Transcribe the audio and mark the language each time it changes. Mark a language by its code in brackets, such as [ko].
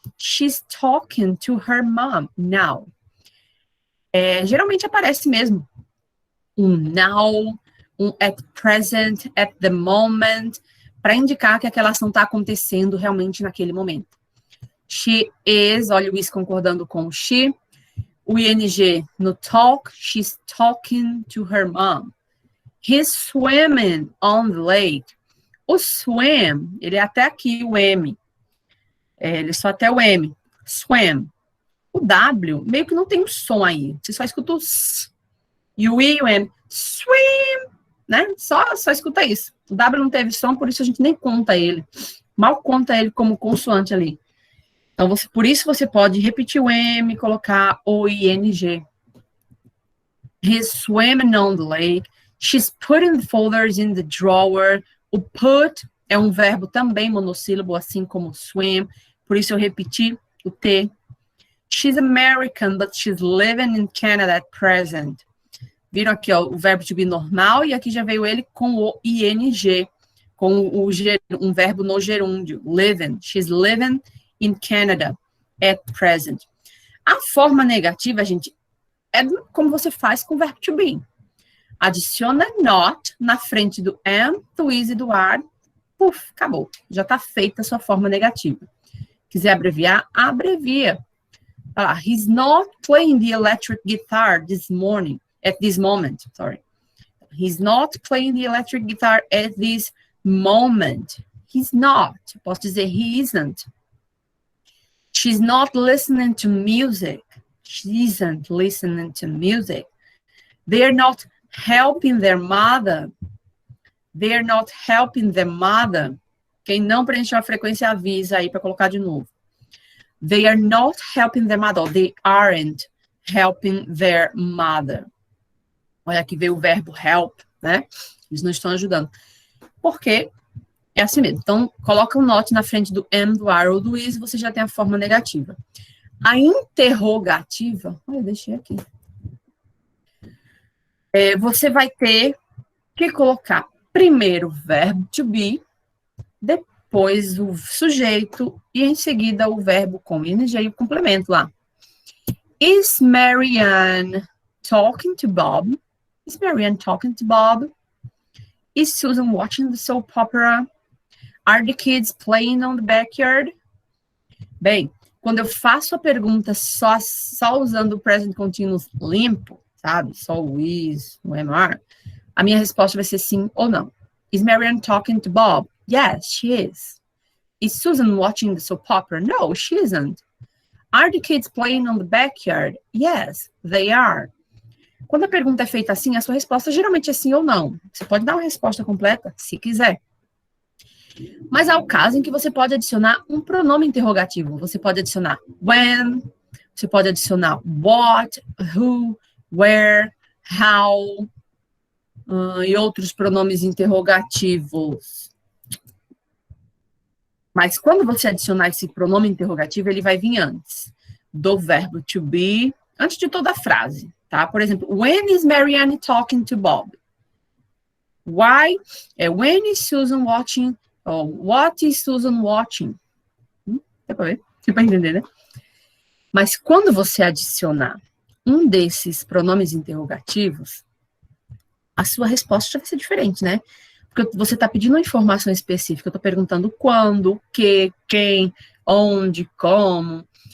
[en] She's talking to her mom now. [pt] Geralmente aparece mesmo um now, um [en] at present, at the moment, [pt] para indicar que aquela ação está acontecendo realmente naquele momento. [en] She is, [pt] olha o is concordando com o she. O ing no [en] talk, she's talking to her mom. He's swimming on the lake. [pt] O swim, ele é até aqui o M. Ele é só até o M. Swim. O W, meio que não tem o som aí. Você só escuta o S. E o I e o M. Swim. Né? Só escuta isso. O W não teve som, por isso a gente nem conta ele. Mal conta ele como consoante ali. Então, por isso você pode repetir o M, colocar o ING. [en] He's swimming on the lake. She's putting the folders in the drawer. [pt] O put é um verbo também monossílabo, assim como swim. Por isso eu repeti o T. [en] She's American, but she's living in Canada at present. [pt] Viram aqui, ó, o verbo to be normal, e aqui já veio ele com o ING, com um verbo no gerúndio, living. [en] She's living in Canada at present. [pt] A forma negativa, gente, é como você faz com o verbo to be. Adiciona not na frente do am, do is e do are. Puf, acabou. Já está feita a sua forma negativa. Quiser abreviar, abrevia. [en] Ah, he's not playing the electric guitar this morning. At this moment, sorry. He's not playing the electric guitar at this moment. He's not. [pt] Posso dizer [en] he isn't. She's not listening to music. She isn't listening to music. They're not helping their mother. They're not helping their mother. [pt] Quem não preencheu a frequência, avisa aí para colocar de novo. [en] They are not helping their mother. They aren't helping their mother. [pt] Olha, aqui veio o verbo help, né? Eles não estão ajudando. Porque é assim mesmo. Então, coloca um not na frente do am, do are ou do is, você já tem a forma negativa. A interrogativa, olha, eu deixei aqui. Você vai ter que colocar primeiro o verbo to be, depois o sujeito e em seguida o verbo com ing e o complemento lá. [en] Is Marianne talking to Bob? Is Marianne talking to Bob? Is Susan watching the soap opera? Are the kids playing on the backyard? [pt] Bem, quando eu faço a pergunta só usando o present continuous limpo, sabe? Só o is, o am, a minha resposta vai ser sim ou não. [en] Is Marianne talking to Bob? Yes, she is. Is Susan watching the soap opera? No, she isn't. Are the kids playing on the backyard? Yes, they are. [pt] Quando a pergunta é feita assim, a sua resposta geralmente é sim ou não. Você pode dar uma resposta completa, se quiser. Mas há o caso em que você pode adicionar um pronome interrogativo. Você pode adicionar when, você pode adicionar what, who, where, how, e outros pronomes interrogativos. Mas quando você adicionar esse pronome interrogativo, ele vai vir antes do verbo to be, antes de toda a frase, tá? Por exemplo, [en] when is Marianne talking to Bob? Why? When is Susan watching? Or what is Susan watching? [pt] Dá pra ver? Dá pra entender, né? Mas quando você adicionar um desses pronomes interrogativos, a sua resposta já vai ser diferente, né? Porque você está pedindo uma informação específica. Eu estou perguntando quando, o que, quem, onde, como.